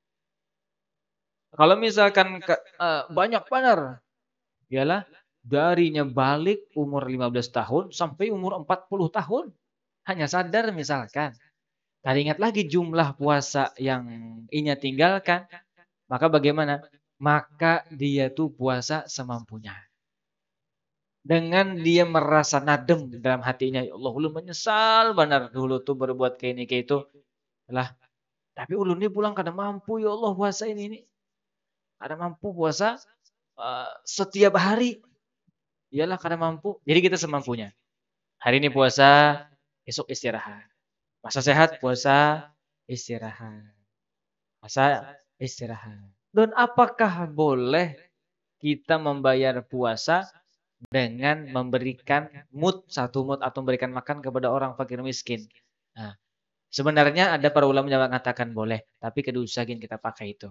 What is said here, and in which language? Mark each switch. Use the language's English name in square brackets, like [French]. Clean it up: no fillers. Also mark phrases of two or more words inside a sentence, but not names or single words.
[Indonesian] Kalau misalkan banyak benar, ialah darinya balik umur 15 tahun sampai umur 40 tahun. Hanya sadar misalkan. Tadi ingat lagi jumlah puasa yang inya tinggalkan. Maka bagaimana? Maka dia tuh puasa semampunya. Dengan dia merasa nadem dalam hatinya. Ya Allah, [Banjar] ulun menyesal benar dulu tuh berbuat kayak ini kayak itu. Lah, tapi ulun ini pulang kada mampu ya Allah puasa ini. Kada mampu puasa setiap hari. [Indonesian] Iyalah kada mampu. Jadi kita semampunya. Hari ini puasa, esok istirahat. Masa sehat puasa, istirahat. Masa istirahat. Dan apakah boleh kita membayar puasa dengan memberikan satu mood atau memberikan makan kepada orang fakir miskin? Nah, sebenarnya ada para ulama yang mengatakan boleh, tapi kedusagin kita pakai itu.